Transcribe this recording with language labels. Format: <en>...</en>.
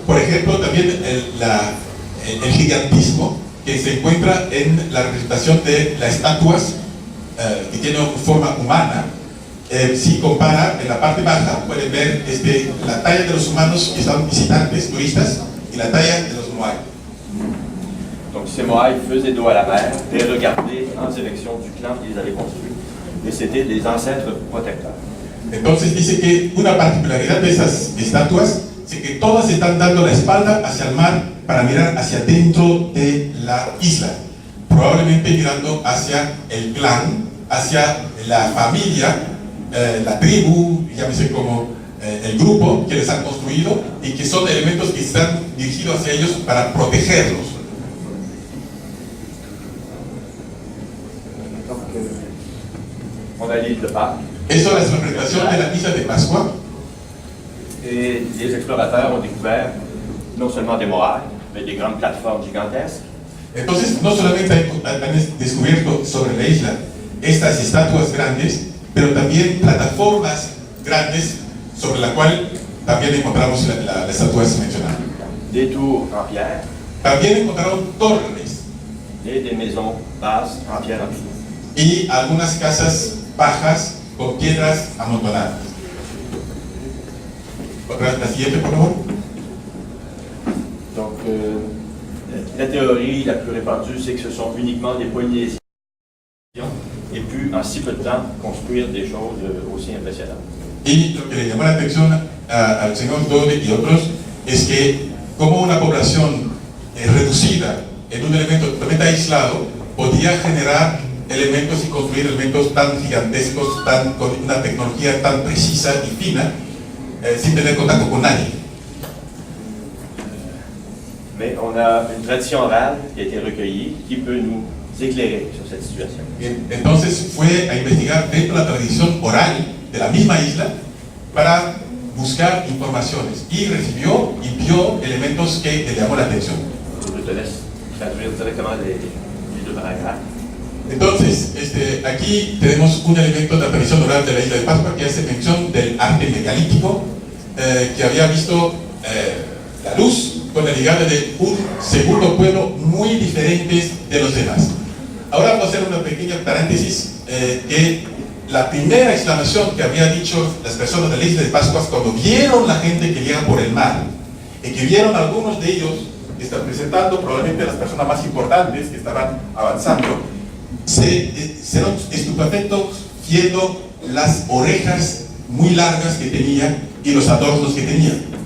<es>por ejemplo, también el gigantismo que se encuentra en la representación de las estatuas que tienen forma humana. Si compara en la parte baja, pueden ver la talla de los humanos que son visitantes, turistas, y la talla de los Moai.</es> <fr>Donc ces Mohawks faisaient dos à la mer et regardaient en direction du clan qui les avait construits. et c'était des ancêtres protecteurs.</fr> <es>Entonces dice que una particularidad de esas estatuas es que todas están dando la espalda hacia el mar para mirar hacia dentro de la isla, probablemente mirando hacia el clan, hacia la familia, la tribu, llámese como el grupo que les han construido, y que son elementos que están dirigidos hacia ellos para protegerlos.</es> <fr>On a l'île de Pâques.</fr> <es>Eso es la representación de la isla de Pascua.</es> <fr>Et les explorateurs ont découvert non seulement des morailles, mais des grandes plateformes gigantesques.</fr> <es>Entonces, no solamente han descubierto sobre la isla estas estatuas grandes, pero también plataformas grandes sobre la cual también encontramos las estatuas mencionadas.</es> <fr>Des tours en pierre</fr> <es>También encontraron torres</es> <fr>et des maisons basses en pierre en dessous.</fr> <es>y algunas casas bajas con piedras amontonadas. La siguiente, por favor.</es> <fr>Donc, la théorie la plus répandue, c'est que ce sont uniquement des Polynésiens et pu en si peu de temps construire des choses aussi impressionnantes.</fr> <es>Y lo que le llamó la atención al señor Dode y otros es que como una población reducida en un elemento totalmente aislado podía generar elementos y construir elementos tan gigantescos, con una tecnología tan precisa y fina, sin tener contacto con nadie.</es> <fr>Mais on a une tradition orale qui a été recueillie qui peut nous éclairer sur cette situation.</fr> <es>Entonces fue a investigar dentro de la tradición oral de la misma isla para buscar informaciones y recibió y vio elementos que le llamó la atención.</es> <fr>Je te laisse traduire directement les deux paragraphes.</fr> <es>Entonces, aquí tenemos un elemento de la tradición oral de la isla de Pascua que hace mención del arte megalítico que había visto la luz con la llegada de un segundo pueblo muy diferente de los demás. Ahora vamos a hacer una pequeña paréntesis que la primera exclamación que había dicho las personas de la isla de Pascua cuando vieron la gente que llega por el mar y que vieron algunos de ellos que están presentando probablemente las personas más importantes que estaban avanzando, se estupefactos viendo las orejas muy largas que tenía y los adornos que tenía.</es>